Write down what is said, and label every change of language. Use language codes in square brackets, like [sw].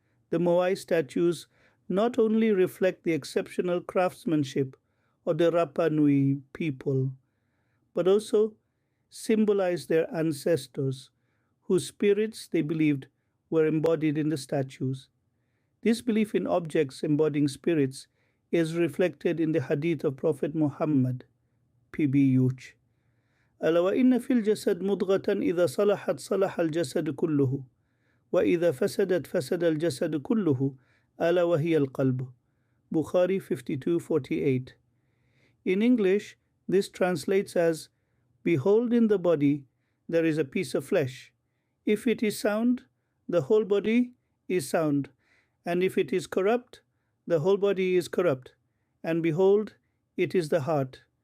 [en] The Moai statues not only reflect the exceptional craftsmanship of the Rapa Nui people, but also symbolize their ancestors, whose spirits they believed were embodied in the statues. This belief in objects embodying spirits is reflected in the hadith of Prophet Muhammad, PBUch. [ar] ألا وإن في الجسد مضغة إذا صلحت صلح الجسد كله وإذا فسدت فسد الجسد كله ألا وهي القلب. [en] Bukhari 52:48. In English, this translates as, behold, in the body there is a piece of flesh. If it is sound, the whole body is sound, and if it is corrupt, the whole body is corrupt, and behold, it is the heart.